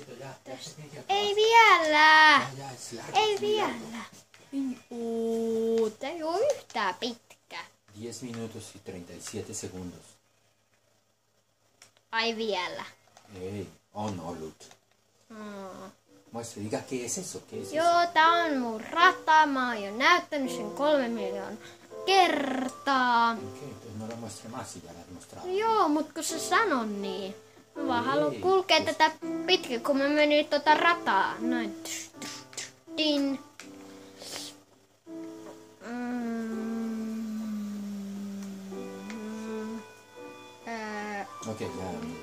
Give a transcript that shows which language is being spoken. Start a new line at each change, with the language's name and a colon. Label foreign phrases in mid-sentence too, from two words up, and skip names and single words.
Finnish: Ei vielä! Ja, Ei vielä! Tää ei oo yhtään pitkä.
Spanish: 10 minutos y 37 segundos.
Finnish: Ai vielä. Ei, on ollut.
Spanish: Muestra, diga, ¿qué es eso? ¿Qué es eso?
Finnish: Joo, tää on mun rata. Mä oon jo näyttänyt sen 3 miljoonaa kertaa.
Spanish: Ok, pues no lo muestre más si ya lo has mostrado.
Finnish: Joo, mut kun sä sanon niin. Mä vaan Ei, haluan kulkea siis- tätä pitkin, kun mä menin rataa. Noin. Din.
Spanish: Ok, ya.